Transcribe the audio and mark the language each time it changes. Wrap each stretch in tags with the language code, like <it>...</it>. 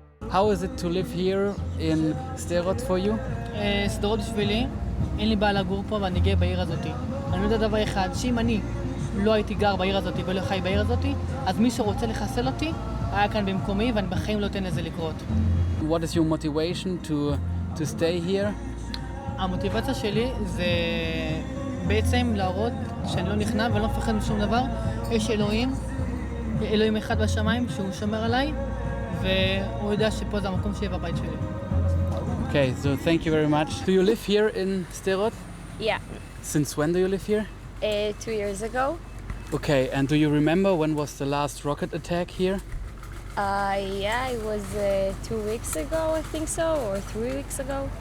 <en>How is it to live here in Sderot for you?</en> <he>סדרות בשבילי, אין לי בעיה לגור פה ואני גאה בעיר הזאת. אני יודע דבר אחד, שאם אני לא הייתי גר בעיר הזאת ולא חי בעיר הזאת, אז מי שרוצה לחסל אותי היה כאן במקומי ואני בחיים לא אתן לזה לקרות.</he> <en>What is your motivation to stay here?</en> <he>המוטיבציה שלי זה בעצם להראות שאני לא נכנע ואני לא מפחד משום דבר. יש אלוהים אחד בשמיים שהוא שומר עליי והוא יודע שפה זה המקום שלי בבית שלי.</he> <en>Okay, so thank you very much. Do you live here in Sderot? Yeah, Since when do you live here? 2 years ago. Okay, and do you remember when was the last rocket attack here? Yeah, it was 2 weeks ago, I think so, or 3 weeks ago.</en>